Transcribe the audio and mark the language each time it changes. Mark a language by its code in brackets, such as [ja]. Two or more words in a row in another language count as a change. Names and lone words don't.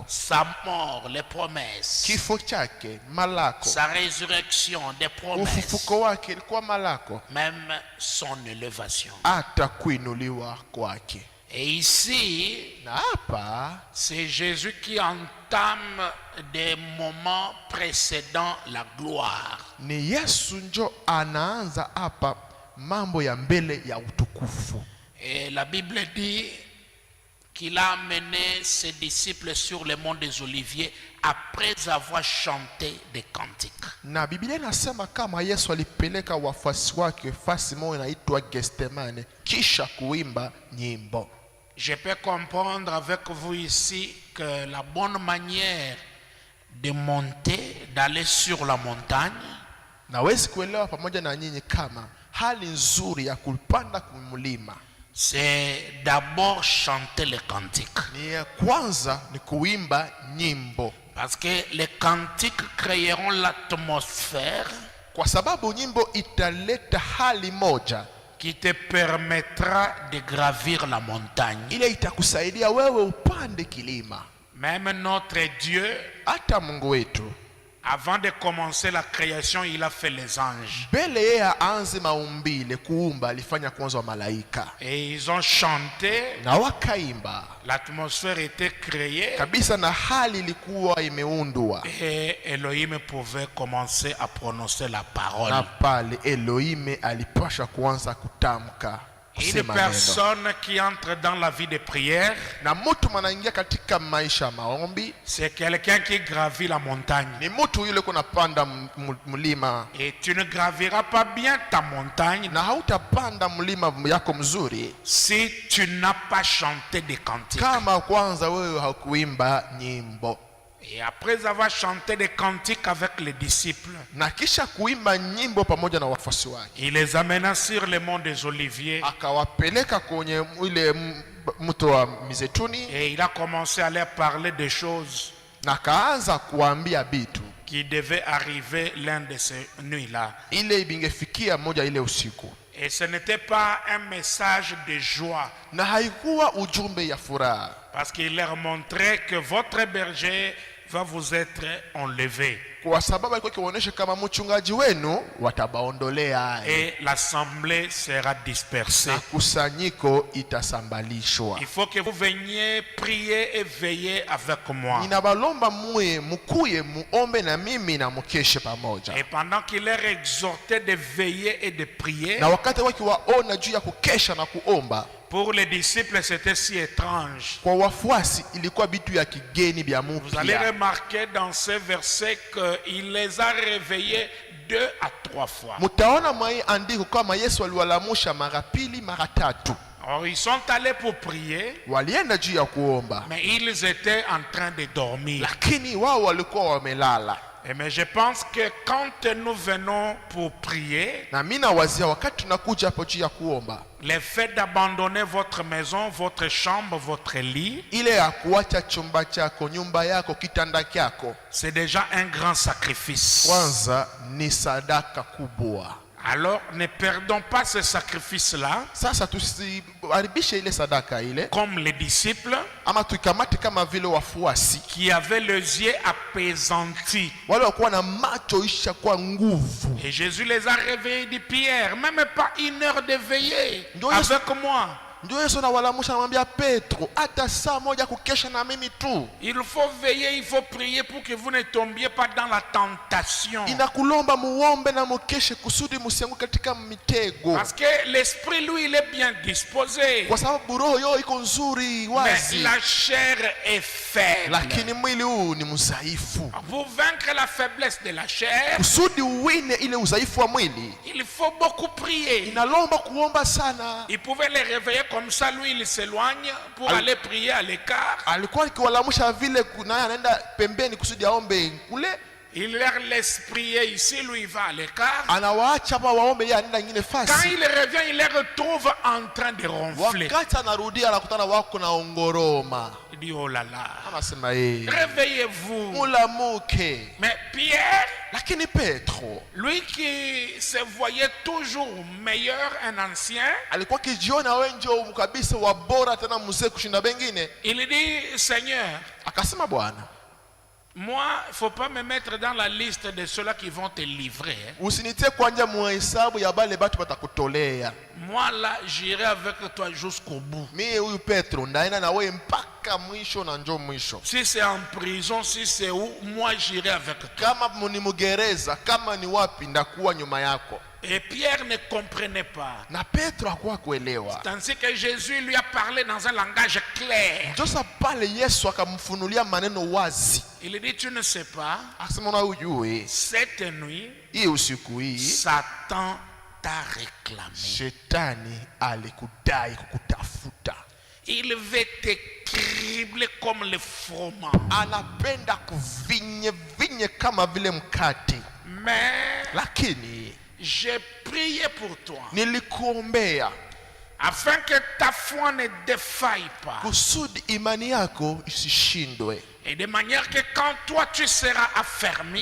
[fr] Sa mort, les promesses. [sw] Kifo chake malako. [fr] Sa résurrection, des promesses. [sw] Ufufuko wake ilikuwa malako. [fr] Même son élévation. [sw] Hata kuinuliwa kwake. [fr] Et ici, [sw] Na hapa [fr] c'est Jésus qui entame des moments précédant la gloire. [sw] ni Yesu njo anaanza hapa mambo ya mbele ya utukufu. [fr] Et la Bible dit qu'il a amené ses disciples sur le mont des Oliviers après avoir chanté des cantiques. [sw] Na Biblia inasema kama Yesu alipeleka wafuasi wake fasi moja inaitwa Gethsemane kisha kuimba nyimbo. [fr] Je peux comprendre avec vous ici que la bonne manière de monter d'aller sur la montagne, [sw] nawezi kuelewa pamoja na nyinyi kama hali nzuri ya kupanda kumlima [fr] c'est d'abord chanter les cantiques. [sw] ni ya kwanza ni kuimba nyimbo, [fr] Parce que les cantiques créeront l'atmosphère [sw] kwa sababu nyimbo italeta hali moja [fr] qui te permettra de gravir la montagne. [sw] ile itakusaidia wewe upande kilima. [fr] Même notre Dieu, [sw] Hata Mungu wetu [fr] avant de commencer la création, il a fait les anges. [sw] mbele yeye aanze maumbile kuumba alifanya kwanza wa malaika [fr] Et ils ont chanté, [sw] na wakaimba [fr] l'atmosphère était créée [sw] kabisa na hali ilikuwa imeundwa, [fr] et Elohim pouvait commencer à prononcer la parole. [sw] na pale Elohim alipasha kuanza kutamka [fr] Une [sw] kusema neno. [fr] personne qui entre dans la vie de prière, [sw] Na mtu manaingia katika maisha ya maombi [fr] c'est quelqu'un qui gravit la montagne. [sw] ni mtu yule kunapanda mlima, [fr] Et tu ne graviras pas bien ta montagne [sw] na hautapanda mlima yako mzuri [fr] si tu n'as pas chanté des cantiques. [sw] kama kwanza wewe hakuimba nyimbo. [fr] Et après avoir chanté des cantiques avec les disciples, [sw] Na kisha kuimba nyimbo pamoja na wafuasi wake, [fr] il les amena sur le mont des Oliviers [sw] akawapeleka kwenye ile mto wa Mizeituni, [fr] et il a commencé à leur parler des choses [sw] na akaanza kuambia bitu [fr] qui devaient arriver l'un de ces nuits-là. [sw] ile ibingefikia moja ile usiku, [fr] Et ce n'était pas un message de joie, [sw] na haikuwa ujumbe ya furaha, [fr] parce qu'il leur montrait que votre berger va vous être enlevé [sw] kwa sababu alikuwa kionyesha kama mchungaji wenu watabaondolea [fr] et l'assemblée sera dispersée. [sw] na kusanyiko itasambalishwa. [fr] Il faut que vous veniez prier et veiller avec moi. [sw] Ninabalomba muye mukuye muombe na mimi na mukeshe pamoja. [fr] Et pendant qu'il leur exhortait de veiller et de prier, [sw] Na wakati wakiwaona juu ya kukesha na kuomba, [fr] pour les disciples c'était si étrange. [sw] kwa wafuasi ilikuwa bitu ya kigeni bya [fr] Vous allez [sw] mupya. [fr] remarquer dans ces versets qu'il les a réveillés 2 à 3 fois. [sw] Mutaona mwai andiko kama Yesu aliwalamusha mara pili mara tatu. [fr] Or ils sont allés pour prier, [sw] Walienda juu ya kuomba, [fr] mais ils étaient en train de dormir. [sw] lakini wao walikuwa wamelala. [fr] Mais je pense que quand nous venons pour prier, [sw] Na mimi nawazia wakati tunakuja hapo juu ya kuomba, [fr] le fait d'abandonner votre maison, votre chambre, votre lit, [sw] ile ya kuacha chumba chako, nyumba yako, kitanda chako, [fr] c'est déjà un grand sacrifice. [sw] kwanza ni sadaka kubwa. [fr] Alors ne perdons pas ce sacrifice-là [sw] Sasa tusiharibishe ile sadaka ile, [fr] comme les disciples [sw] ama tuikamate kama vile wafuasi [fr] qui avaient les yeux apaisantis. [sw] wale wakuwa na macho isha kwa nguvu. [fr] Et Jésus les a réveillés, dit Pierre, même pas 1 heure de veiller [sw] Ndio Yesu- [fr] avec moi. [sw] Ndio Yesu anawalamusha, anamwambia Petro, hata saa moja kukesha na mimi tu. [fr] Il faut veiller, il faut prier pour que vous ne tombiez pas dans la tentation. [sw] Inakulomba muombe na mukeshe kusudi musianguke katika mitego, [fr] Parce que l'esprit, lui, il est bien disposé. [sw] kwa sababu roho yo iko nzuri [fr] Mais [sw] wazi, [fr] la chair est faible. [sw] lakini mwili huu ni mzaifu. [fr] Pour vaincre la faiblesse de la chair, [sw] Kusudi uwine ile udhaifu wa mwili, [fr] il faut beaucoup prier. [sw] inalomba kuomba sana. [fr] Il pouvait les réveiller comme ça, lui il s'éloigne pour aller prier à l'écart. [sw] Alikuwa akiwalamusha vile, naye anaenda pembeni kusudi aombe kule, [fr] Il leur laisse prier ici, lui il va à l'écart. [sw] anawaacha hapa waombe, yeye anaenda nyingine [fr] Quand [sw] fasi. [fr] il revient, il les retrouve en train de ronfler. [sw] Wakati anarudia anakutana wako na ongoroma, [fr] Il dit oh là là, [sw] anasema yeye [fr] réveillez-vous. [sw] mulamuke. [fr] Mais Pierre, [sw] Lakini Petro [fr] lui qui se voyait toujours meilleur, un ancien, [sw] alikuwa kijiona wewe ndio kabisa wa bora tena mzee kushinda bengine, [fr] il dit Seigneur, [sw] akasema Bwana, [fr] moi, il ne faut pas me mettre dans la liste de ceux-là qui vont te livrer. [sw] usinitie kwanja muhesabu ya bale batu batakutolea. [fr] Moi, là, j'irai avec toi jusqu'au bout. [sw] Mimi huyu Petro ndaenda na wewe mpaka mwisho na njoo mwisho. [fr] Si c'est en prison, si c'est où, moi, j'irai avec toi. [sw] Kama ni mgereza, kama ni wapi, ndakuwa nyuma yako. [fr] Et Pierre ne comprenait pas. [sw] Na Petro hakuwa kuelewa. [fr] Tandis que Jésus lui a parlé dans un langage clair. [sw] Josa pale Yesu akamfunulia maneno wazi. [fr] Il dit, tu ne sais pas, [sw] Akasema na ujue, [fr] cette nuit, [sw] hii usiku hii [fr] Satan t'a réclamé. [sw] shetani alikudai kukutafuta. [fr] Il veut te cribler comme le froment. [sw] anapenda kuvinye kama vile mkate. [fr] Mais [sw] Lakini [fr] j'ai prié pour toi [sw] nilikuombea [fr] afin que ta foi ne défaille pas. [sw] kusudi imani yako isishindwe. [fr] Et de manière que quand toi tu seras affermi,